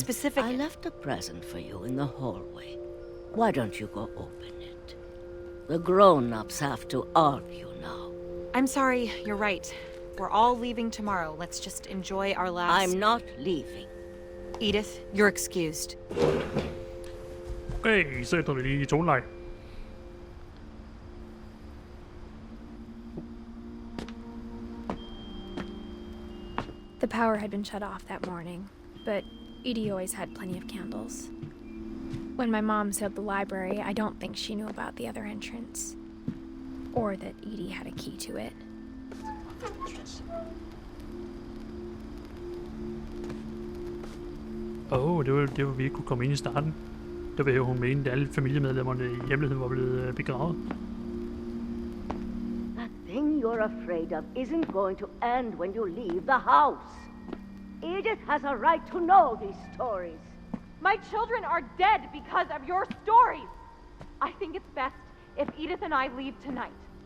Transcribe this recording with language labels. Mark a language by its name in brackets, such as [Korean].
[English] specific. I left a present for you in the hallway. Why don't you go open it? The grown-ups have to argue now. I'm sorry, you're right. We're all leaving tomorrow. Let's just enjoy our last... I'm not leaving. Edith, you're excused. [Danish] Okay, så ændrer vi lige i toneleje. [English] The power had been shut off that morning, but Edie always had plenty of candles. When my mom sealed the library, I don't think she knew about the other entrance. Or that Edie had a key to it. [Danish] Det var vi ikke kunne komme ind i starten. Der vil hun mene, at alle familiemedlemmerne i hemmeligheden var blevet begravet. [English] That thing you're afraid of isn't going to end when you leave the house. Edith has a right to know these stories. My children are dead because of your stories. I think it's best if Edith and I leave tonight.